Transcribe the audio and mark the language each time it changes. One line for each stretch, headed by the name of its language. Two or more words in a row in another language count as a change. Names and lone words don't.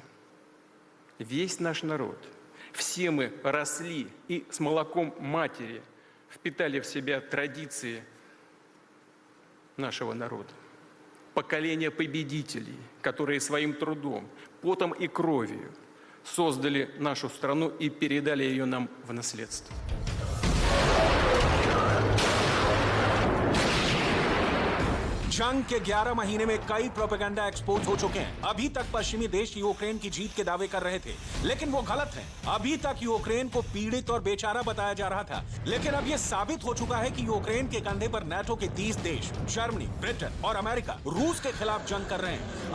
Russian: Весь наш народ, все мы росли и с молоком матери впитали в себя традиции нашего народа. Поколение победителей, которые своим трудом, потом и кровью создали нашу страну и передали ее нам в наследство.
Hindi: जंग के 11 महीने में कई
English: propaganda expose
Hindi: हो चुके हैं। अभी तक पश्चिमी देश यूक्रेन की जीत के दावे कर रहे थे, लेकिन वो गलत हैं। अभी तक यूक्रेन को पीड़ित और बेचारा बताया जा रहा था, लेकिन अब ये साबित हो चुका है कि यूक्रेन के कंधे पर नाटो के 30 देश, जर्मनी, ब्रिटेन और अमेरिका रूस के खिलाफ जंग कर रहे हैं।